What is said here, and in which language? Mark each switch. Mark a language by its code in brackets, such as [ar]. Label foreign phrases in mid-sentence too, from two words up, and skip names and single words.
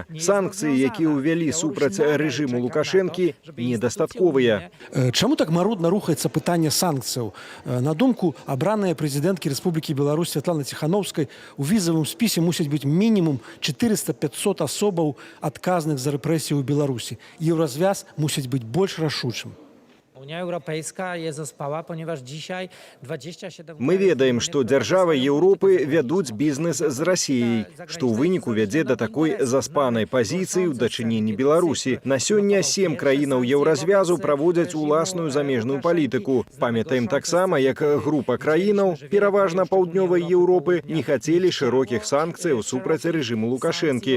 [be] Санкцыі, якія ўвялі супраць рэжыму Лукашэнкі, недастатковыя. Чаму так марудна рухаецца пытанне санкцыяў? На думку абранай прэзідэнткі Рэспублікі Беларусь Святланы Ціханаўскай, у візавым спісе мусіць быць мінімум 400-500 асобаў адказных за рэпрэсіі ў Беларусі. Еўразвяз мусіць быць больш рашучым. [pl] Unia Europejska je zaspała, ponieważ dzisiaj 27... [be] Мы ведаем, што дзяржавы Еўропы вядуць бізнес з Расіяй, што ў выніку вядзе да такой заспанай пазіцыі ў дачыненні Беларусі. На сёння 7 краінаў Еўразвязу праводзяць уласную замежную палітыку. Памятаем таксама, як група краінаў, пераважна паўднёвай Еўропы, не хацелі шырокіх санкцыяў супраць рэжыму Лукашэнкі.